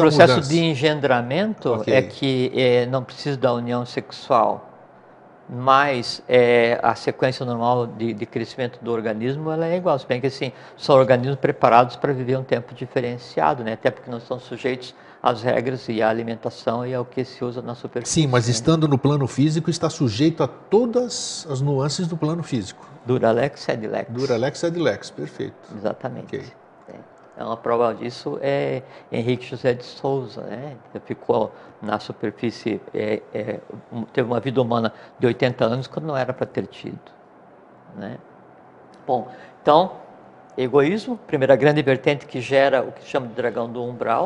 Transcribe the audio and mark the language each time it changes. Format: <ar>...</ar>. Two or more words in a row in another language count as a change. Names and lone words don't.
<pt>O processo de engendramento é que não precisa da união sexual, mas a sequência normal de crescimento do organismo ela é igual, se bem que assim, são organismos preparados para viver um tempo diferenciado, né? Até porque não estão sujeitos às regras e à alimentação e ao que se usa na superfície. Sim, mas estando no plano físico, está sujeito a todas as nuances do plano físico.</pt> <la>Duralex sed lex. Duralex sed lex,</la> <pt>perfeito. Exatamente. Okay. Uma prova disso é Henrique José de Souza, né? Ficou na superfície, teve uma vida humana de 80 anos quando não era para ter tido, né? Bom, então, egoísmo, primeira grande vertente que gera o que se chama de dragão do umbral.</pt>